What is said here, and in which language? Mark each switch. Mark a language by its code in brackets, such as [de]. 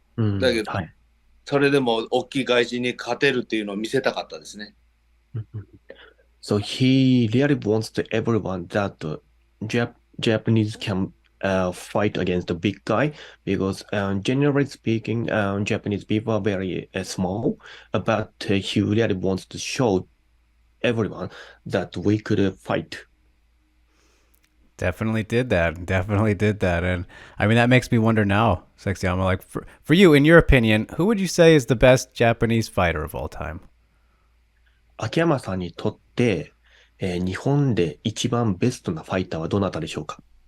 [ja] だけど、それでも大きい外人に勝てるっていうのを見せたかったですね。 [en] So he really wants to everyone that Japanese can fight against the big guy because generally speaking, Japanese people are very small, but he really wants to show everyone that we could fight. Definitely did that. And I mean, that makes me wonder now, Sexyama, like for you, in your opinion, who would you say is the best Japanese fighter of all time? [ja] 秋山さんにとって、日本で一番ベストなファイターはどなたでしょうか？